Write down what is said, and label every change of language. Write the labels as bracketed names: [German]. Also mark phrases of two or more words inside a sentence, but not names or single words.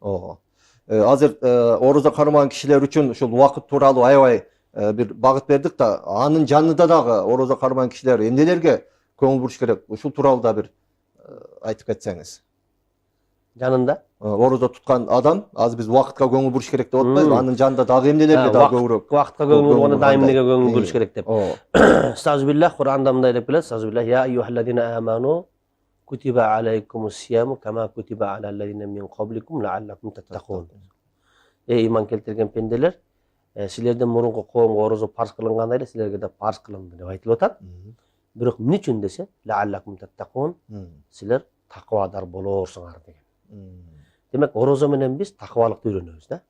[Kyrgyz] Азыр орозо кармаган кишилер үчүн ушул убакыт тууралуу аябай бир багыт бердик да, анын жанында дагы орозо кармаган кишилер эмнелерге көңүл буруш керек? Ушул тууралуу да бир айтып кетсеңиз. Жанында орозо туткан адам, азыр биз убакытка көңүл буруш керек деп атпайбызбы? Анын жанында дагы эмнелерге дагы көбүрөөк? Убакытка көңүл бурганда дайым эмнеге көңүл буруш керек деп. Стазбиллах Куранда мындай деп келет. [Arabic] أستعيذ بالله يا أيها الذين آمنوا كتب عليكم الصيام كما كتب على الذين من قبلكم لعلكم تتقون. [Kyrgyz] Иман келтирген пенделер, силерден мурунку коомго орозо парз кылынгандай эле силерге да парз кылынды деп айтылып атат. Бирок эмне үчүн десе, [Arabic] لعلكم تتقون, [Kyrgyz] силер таквадар болоорсуңар деген. Демек орозо менен биз таквалыкты үйрөнөбүз да.